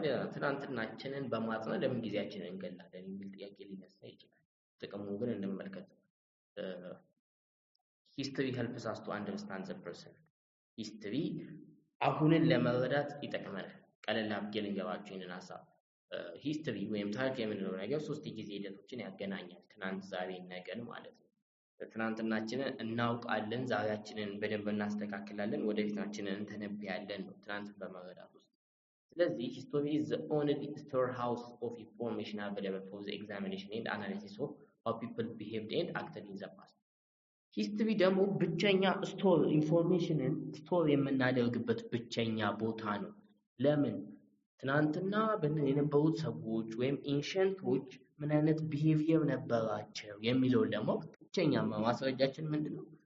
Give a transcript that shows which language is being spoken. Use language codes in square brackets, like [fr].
[am] ታዲያ ትናንትናችንን በማጥናት ለምን ጊዜያችንን እንገላለን የሚል ጥያቄ ሊነሳ ይችላል። ጥቅሙን ግን እንመልከት። [en] history helps us to understand the present. [am] history አሁንን ለመረዳት ይጠቅመናል። ቀለል አድርጌ ልንገራችሁ ይህንን ሐሳብ። ሂስትሪ ወይም ታሪክ የምንለው ነገር ሶስት ጊዜ ሂደቶችን ያገናኛል። ትናንት፣ ዛሬ፣ ነገን ማለት ነው። ትናንትናችንን እናውቃለን፣ ዛሬያችንን በደንብ እናስተካክላለን፣ ወደፊታችንን እንተነብያለን ነው ትናንትን በመረዳት ውስጥ። ስለዚህ ሂስቶሪ [en] is the only storehouse of information available for the examination and analysis of how people behaved and acted in the past. [am] ሂስትሪ ደግሞ ብቸኛ ኢንፎርሜሽንን ስቶር የምናደርግበት ብቸኛ ቦታ ነው። ለምን? ትናንትና የነበሩት ሰዎች ወይም ኤንሸንቶች ምን አይነት ቢሄቪየር ነበራቸው የሚለውን ለማወቅ ብቸኛ ማስረጃችን ምንድነው?